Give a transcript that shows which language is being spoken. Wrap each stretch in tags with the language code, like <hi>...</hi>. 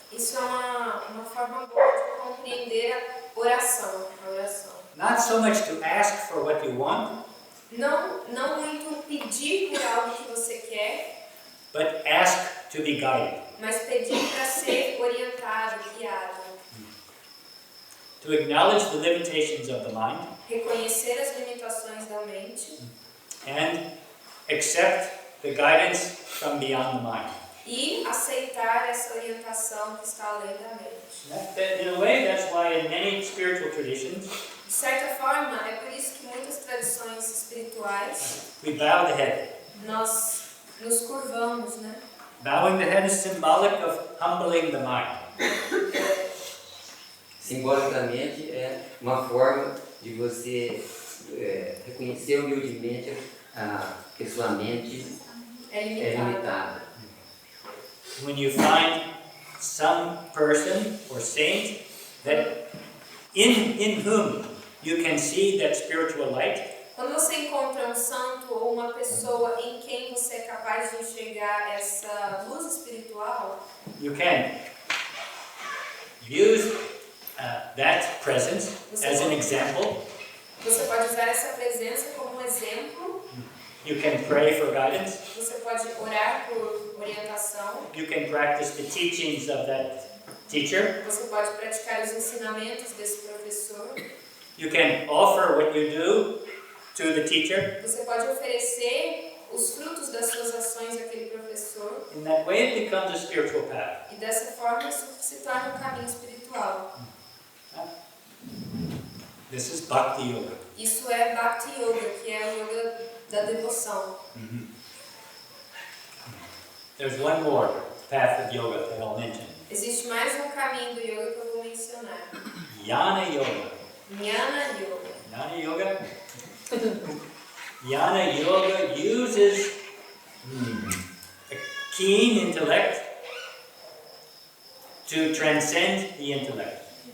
<pt>Isso é uma forma boa de compreender a oração.</pt> <en>Not so much to ask for what you want,</en> <pt>Não muito pedir por algo que você quer,</pt> <en>but ask to be guided.</en> <pt>mas pedir para ser orientado, guiado.</pt> <en>To acknowledge the limitations of the mind</en> <pt>Reconhecer as limitações da mente</pt> <en>and accept the guidance from beyond the mind.</en> <pt>e aceitar essa orientação que está além da mente.</pt> <en>In a way, that's why in many spiritual traditions,</en> <pt>De certa forma, é por isso que muitas tradições espirituais</pt> <en>we bow the head.</en> <pt>nós nos curvamos, né?</pt> <en>Bowing the head is symbolic of humbling the mind.</en> <pt>Simbolicamente é uma forma de você reconhecer humildemente que sua mente É é limitado. limitada.</pt> <en>When you find some person or saint that in whom you can see that spiritual light,</en> <pt>Quando você encontra um santo ou uma pessoa em quem você é capaz de enxergar essa luz espiritual,</pt> <en>you can use that presence as an example.</en> <pt>você pode usar essa presença como um exemplo.</pt> <en>You can pray for guidance.</en> <pt>Você pode orar por orientação.</pt> <en>You can practice the teachings of that teacher.</en> <pt>Você pode praticar os ensinamentos desse professor.</pt> <en>You can offer what you do to the teacher.</en> <pt>Você pode oferecer os frutos das suas ações àquele professor.</pt> <en>In that way, it becomes a spiritual path.</en> <pt>E dessa forma isso se torna um caminho espiritual.</pt> <en>This is Bhakti Yoga.</en> <pt>Isso é Bhakti Yoga, que é o yoga da devoção.</pt> <en>There's one more path of yoga that I'll mention.</en> <pt>Existe mais um caminho do yoga que eu vou mencionar.</pt> <en>Jnana Yoga.</en> <pt>Jnana Yoga.</pt> <en>Jnana Yoga? Jnana Yoga uses a keen intellect to transcend the intellect.</en>